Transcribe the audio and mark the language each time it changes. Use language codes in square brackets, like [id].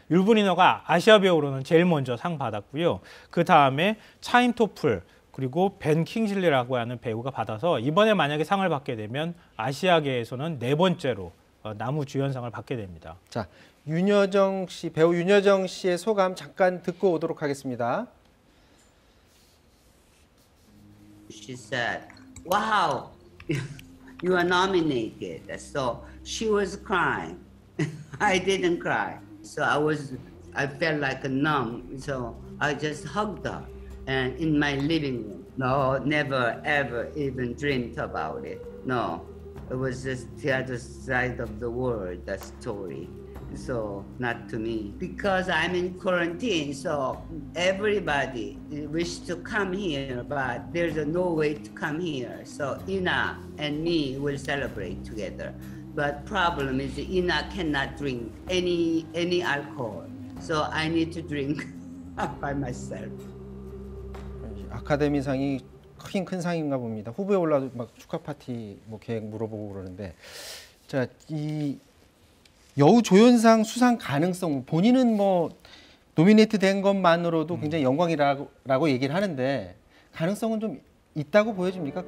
[ko] 율브리너가 아시아 배우로는 제일 먼저 상 받았고요. 그 다음에 차임 토플 그리고 벤 킹슬리라고 하는 배우가 받아서 이번에 만약에 상을 받게 되면 아시아계에서는 4번째로 남우주연상을 받게 됩니다. 자, 윤여정 씨, 배우 윤여정 씨의 소감 잠깐 듣고 오도록 하겠습니다. [en] She said, "Wow, you are nominated." So she was crying. I didn't cry. So I felt like a numb. So I just hugged her and in my living room. No, never ever even dreamed about it. No, it was just the other side of the world, that story. So not to me, because I'm in quarantine, so everybody wish to come here, but there's no way to come here. So Ina and me will celebrate together. But problem is Ina cannot drink any alcohol, so I need to drink by myself. [ko] 아카데미상이 큰 상인가 봅니다. 후보에 올라도 막 축하 파티 뭐 계획 물어보고 그러는데, 자, 이 여우 조연상 수상 가능성, 본인은 뭐 노미네이트 된 것만으로도 굉장히 영광이라고 얘기를 하는데 가능성은 좀 있다고 보여집니까?